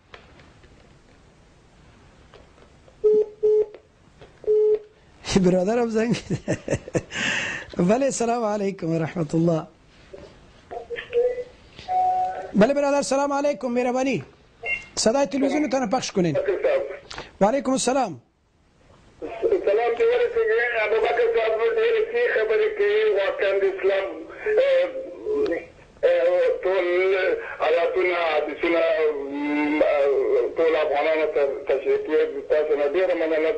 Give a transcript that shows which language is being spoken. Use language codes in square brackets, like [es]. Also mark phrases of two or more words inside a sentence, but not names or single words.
[fa] برادرم زنگ بله [ar] السلام علیکم و رحمت الله. [fa] بله برادر [ar] سلام علیکم، [fa] مهربانی صدای تلویزیونتون پخش کنین. [ar] و علیکم السلام. [ps] سلام دی ورسېږي ابوبکر صاحب ډېرې ښې خبرې کوي، واقعا د اسلام ټول آیاتونه حدیثونه ټول افغانانو ته تشریح تاسو نه ډېره مننه.